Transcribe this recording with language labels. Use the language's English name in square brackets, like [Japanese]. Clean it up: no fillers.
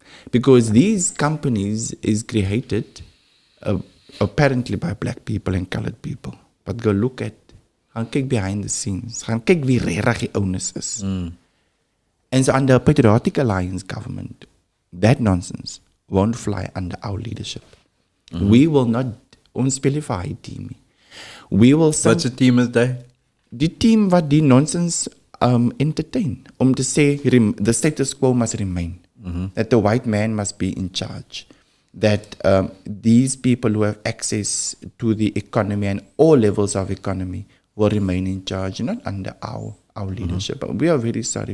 [English] Because these companies is created apparently by black people and colored people. But go look at, [Afrikaans] gaan kyk [English] behind the scenes. [Afrikaans] Gaan kyk wie regtig die owners is. [English] And so under a Patriotic Alliance government, that nonsense won't fly under our leadership. We will not, [Afrikaans] ons speel nie vir hy team nie. [English] We will What's the team is there? [Afrikaans] die team wat die nonsense entertain, om te sê [English] the status quo must remain, that the white man must be in charge, that these people who have access to the economy and all levels of economy will remain in charge, not under our leadership. But we are very sorry.